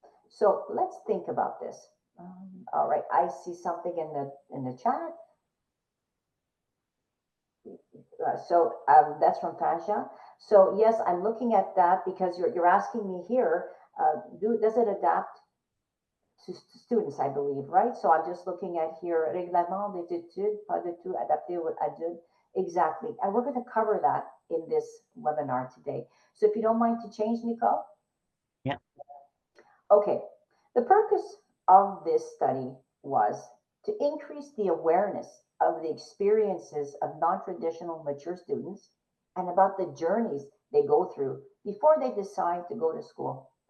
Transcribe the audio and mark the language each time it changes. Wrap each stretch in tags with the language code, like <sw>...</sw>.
<en>So let's think about this. All right, I see something in the chat. That's from Tasha. So yes, I'm looking at that because you're asking me here. Does it adapt to students? I believe, right? So I'm just looking at here.</en> <fr>Règlement des études, pas du tout adapté aux adultes.</fr> <en>Exactly, and we're going to cover that in this webinar today. So if you don't mind to change, Nicole. Yeah. Okay. The purpose of this study was to increase the awareness of the experiences of non-traditional mature students and about the journeys they go through before they decide to go to school.</en>